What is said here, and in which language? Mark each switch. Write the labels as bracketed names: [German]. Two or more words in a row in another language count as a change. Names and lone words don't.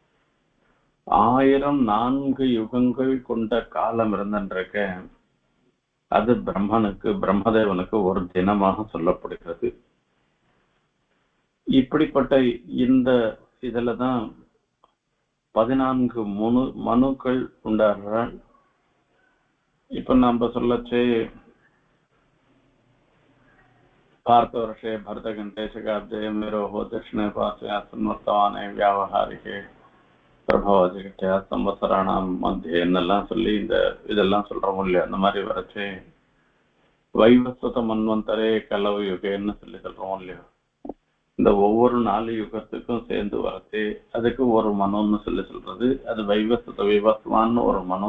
[Tamil] 1004 யுகங்கள் கொண்ட காலம் இருந்திருக்க அது பிரம்மனுக்கு, பிரம்மதேவனுக்கு ஒரு தினமாக சொல்லப்படுகிறது. இப்படிப்பட்ட இந்த இதுலதான் 14 மனுக்கள் உண்டாடுறாள். இப்ப நம்ம சொல்லச்சே [Sanskrit] भारतवर्षे भरतघंटे शकाब्दे मेरोहो दक्षिणे पार्श्वे सन्वर्तमाने व्यावहारिके प्रभवजिकट्या संवत्सराणाम [Tamil] மத்திய என்னெல்லாம் சொல்லி இந்த இதெல்லாம் சொல்றோம் இல்லையா, அந்த மாதிரி வரைச்சு [Sanskrit] वैवस्वत मन्वन्तरे [Tamil] கலவு யுகன்னு சொல்லி சொல்றோம் இல்லையா. இந்த ஒவ்வொரு 4 யுகத்துக்கும் சேர்ந்து வரைச்சு அதுக்கு ஒரு மனுன்னு சொல்லி சொல்றது. அது வைவஸ்வத விவஸ்வான்னு ஒரு மனு.